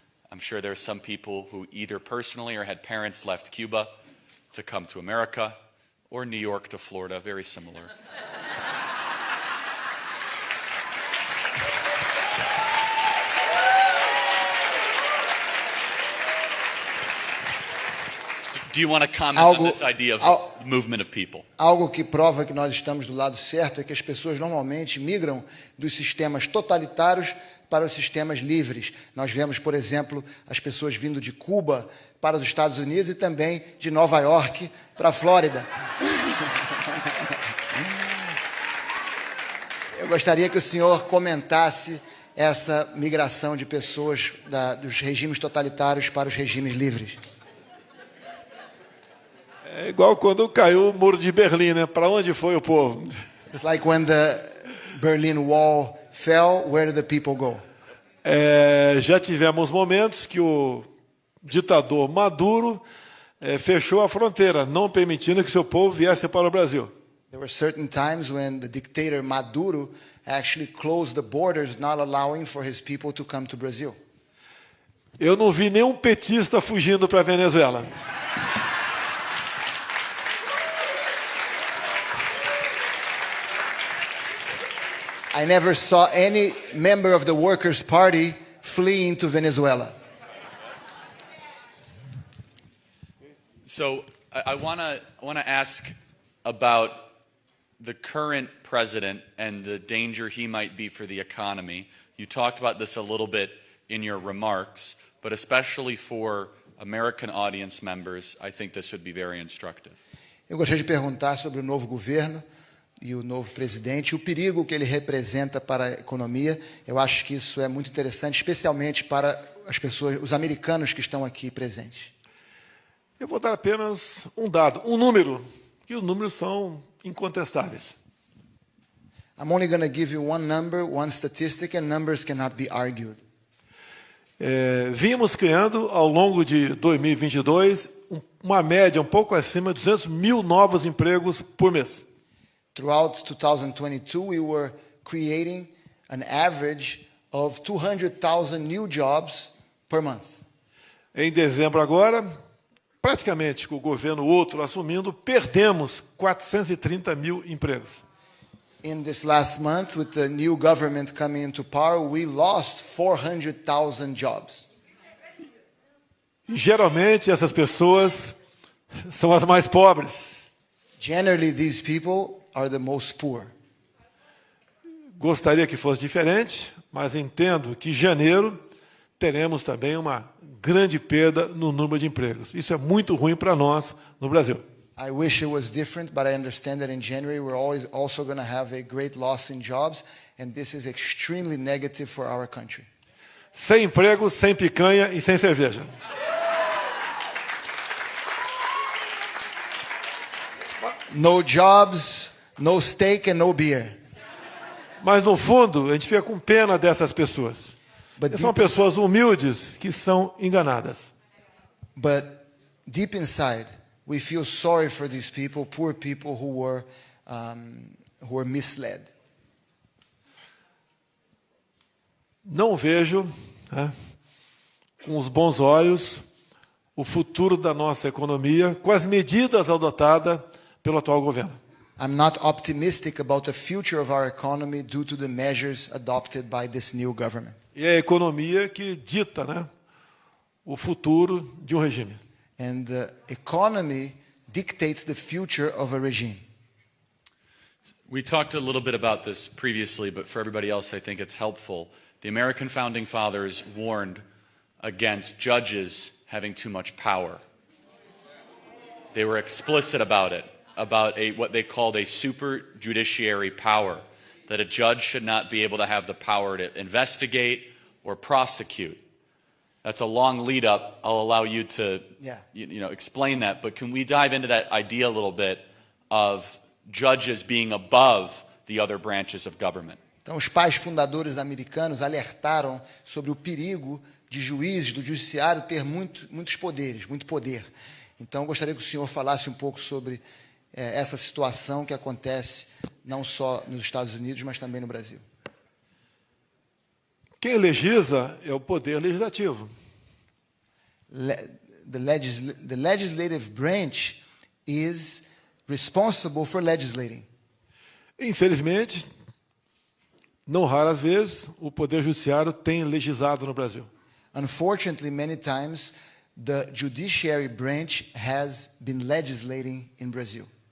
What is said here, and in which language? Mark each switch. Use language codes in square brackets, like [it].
[en] I'm sure there's some people who either personally or had parents left Cuba to come to America, or New York to Florida, very similar. Do you want to comment on this idea of movement of people? [pt] Algo que prova que nós estamos do lado certo é que as pessoas normalmente migram dos sistemas totalitários para os sistemas livres. Nós vemos, por exemplo, as pessoas vindo de Cuba para os Estados Unidos e também de Nova York para a Flórida. Eu gostaria que o senhor comentasse essa migração de pessoas dos regimes totalitários para os regimes livres. É igual quando caiu o muro de Berlim, né? Para onde foi o povo? [en] It's like when the Berlin Wall fell, where did the people go? [pt] Já tivemos momentos que o ditador Maduro fechou a fronteira, não permitindo que seu povo viesse para o Brasil. [en] There were certain times when the dictator Maduro actually closed the borders, not allowing for his people to come to Brazil. [pt] Eu não vi nenhum petista fugindo para a Venezuela. [en] I never saw any member of the Workers' Party fleeing to Venezuela. So I want to ask about the current president and the danger he might be for the economy. You talked about this a little bit in your remarks, but especially for American audience members, I think this would be very instructive. [pt] Eu gostaria de perguntar sobre o novo governo e o novo presidente, o perigo que ele representa para a economia. Eu acho que isso é muito interessante, especialmente para as pessoas, os americanos que estão aqui presentes. Eu vou dar apenas um dado, um número, que os números são incontestáveis. [en] I'm only going to give you one number, one statistic, and numbers cannot be argued. [pt] Vimos criando, ao longo de 2022, uma média um pouco acima de 200 mil novos empregos por mês. [en] Throughout 2022, we were creating an average of 200,000 new jobs per month. [pt] Em dezembro agora, praticamente com o governo outro assumindo, perdemos 430 mil empregos. [en] In this last month, with the new government coming into power, we lost 400,000 jobs. [pt] E, geralmente, essas pessoas são as mais pobres. [en] Generally, these people are the most poor. [pt] Gostaria que fosse diferente, mas entendo que em janeiro teremos também uma grande perda no número de empregos. Isso é muito ruim para nós no Brasil. [en] I wish it was different, but I understand that in January we're always also going to have a great loss in jobs, and this is extremely negative for our country. [pt] Sem emprego, sem picanha e sem cerveja. [en] No jobs, no steak and no beer. [pt] Mas no fundo, a gente fica com pena dessas pessoas. São pessoas humildes que são enganadas. [en] But deep inside, we feel sorry for these people, poor people who were misled. [pt] Não vejo, com os bons olhos, o futuro da nossa economia com as medidas adotadas pelo atual governo. [en] I'm not optimistic about the future of our economy due to the measures adopted by this new government. [pt] E é a economia que dita, o futuro de um regime. [en] And the economy dictates the future of a regime. We talked a little bit about this previously, but for everybody else, I think it's helpful. The American founding fathers warned against judges having too much power. They were explicit about it, about what they called a super judiciary power, that a judge should not be able to have the power to investigate or prosecute. That's a long lead up. I'll allow you to explain that, but can we dive into that idea a little bit of judges being above the other branches of government? [pt] Então, os pais fundadores americanos alertaram sobre o perigo de juízes, do judiciário, ter muitos poderes, muito poder. Então, gostaria que o senhor falasse um pouco sobre essa situação que acontece não só nos Estados Unidos, mas também no Brasil. Quem legisla é o poder legislativo. [en] The legislative branch is responsible for legislating. [pt] Infelizmente, não raras vezes, o poder judiciário tem legislado no Brasil. [en] Unfortunately, many times, the judiciary branch has been legislating in Brazil.